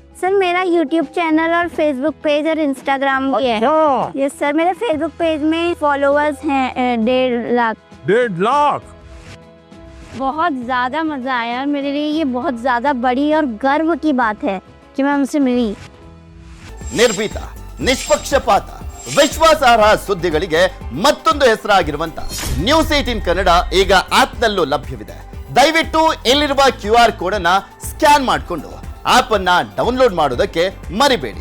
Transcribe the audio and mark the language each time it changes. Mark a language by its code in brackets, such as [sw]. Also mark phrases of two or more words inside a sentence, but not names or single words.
[hi] सर मेरा यूट्यूब चैनल और फेसबुक पेज और इंस्टाग्राम भी है। [en] yes sir. [hi] मेरे फेसबुक पेज में फॉलोअर्स हैं 1.5 लाख। 1.5 लाख? बहुत ज़्यादा मज़ा आया। मेरे लिए ये बहुत ज़्यादा बड़ी और गर्व की बात है कि मैं उनसे मिली। [kn] ನಿರ್ಭೀತ, ನಿಷ್ಪಕ್ಷಪಾತ, ವಿಶ್ವಾಸಾರ್ಹ ಸುದ್ದಿಗಳಿಗೆ ಮತ್ತೊಂದು ಹೆಸರಾಗಿರುವಂತ ನ್ಯೂಸ್ 18 ಕನ್ನಡ ಈಗ ಆಪ್ನಲ್ಲೂ ಲಭ್ಯವಿದೆ. ದಯವಿಟ್ಟು ಇಲ್ಲಿರುವ QR ಕೋಡ್ ಅನ್ನ ಸ್ಕ್ಯಾನ್ ಮಾಡಿಕೊಂಡು ಆಪ್ ಅನ್ನ ಡೌನ್ಲೋಡ್ ಮಾಡೋದಕ್ಕೆ ಮರಿಬೇಡಿ.